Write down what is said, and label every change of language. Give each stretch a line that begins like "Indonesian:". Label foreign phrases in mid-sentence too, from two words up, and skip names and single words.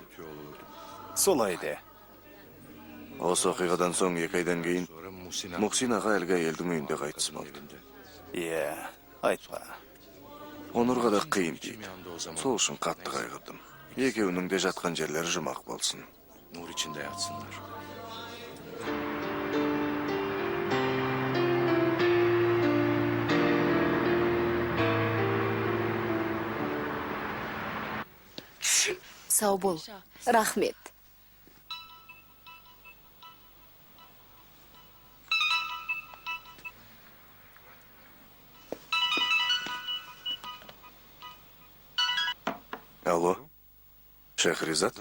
Kazakh: Солай де. Осы оқиғадан соң 2 айдан кейін
Turkish: Sonra Muhsin
Kazakh: Мұхсин аға әлгі әйелдің үйінде қайтыс болды. Иә. Айтпа. Онырға да қиын дейді. Сол үшін қатты қайғырдым. Екеуінің де жатқан жерлері жұмақ болсын.
Turkish: nur içinde yatsınlar.
Kazakh: Сау бол. Рахмет. Алло, Шехризат,